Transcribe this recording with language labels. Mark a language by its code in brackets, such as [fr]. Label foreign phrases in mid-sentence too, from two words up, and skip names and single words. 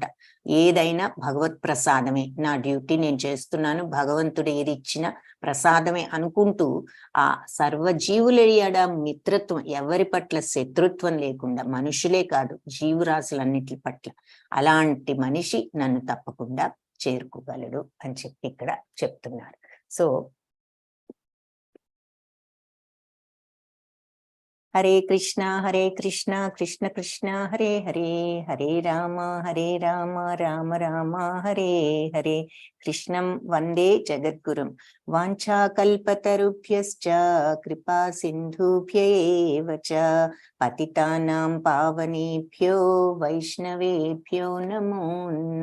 [te] ఏదైనా భగవత్ ప్రసాదమే, నా డ్యూటీ నేను చేస్తున్నాను, భగవంతుడు ఏది ఇచ్చినా ప్రసాదమే అనుకుంటూ ఆ సర్వజీవుల మిత్రత్వం, ఎవరి పట్ల శత్రుత్వం లేకుండా, మనుషులే కాదు జీవరాశులన్నిటి పట్ల, అలాంటి మనిషి నన్ను తప్పకుండా చేరుకోగలడు అని చెప్పి ఇక్కడ చెప్తున్నారు. [sa] సో హరే కృష్ణ కృష్ణ కృష్ణ హరే హరే, హరే రామ రామ రామ హరే హరే. కృష్ణం వందే జగద్గురుం. వాంఛాకల్పతరుభ్యశ్చ కృపా సింధుభ్య ఏవ చ పతితానాం పావనేభ్యో వైష్ణవేభ్యో నమో